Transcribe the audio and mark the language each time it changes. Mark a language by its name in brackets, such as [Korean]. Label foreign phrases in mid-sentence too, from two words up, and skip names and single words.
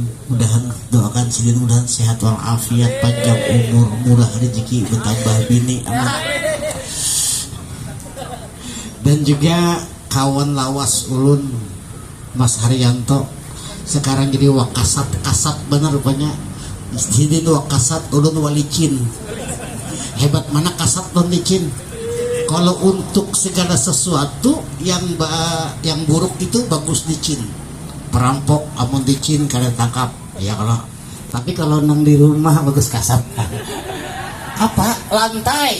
[Indonesian] Mudahan doakan sidin, mudahan sehat walafiat, panjang umur, murah rezeki, bertambah bini, amin. [Banjar] Dan juga kawan lawas ulun Mas Haryanto, sekarang jadi wakasat, kasat bener rupanya. Sidin wakasat, ulun walicin. [Indonesian] Hebat mana kasat dan licin. Kalau untuk segala sesuatu yang buruk itu bagus licin. [Banjar] Perampok amun licin kada tangkap ya kalau. Tapi kalau nang di rumah bagus kasap. [Indonesian] Apa? Lantai.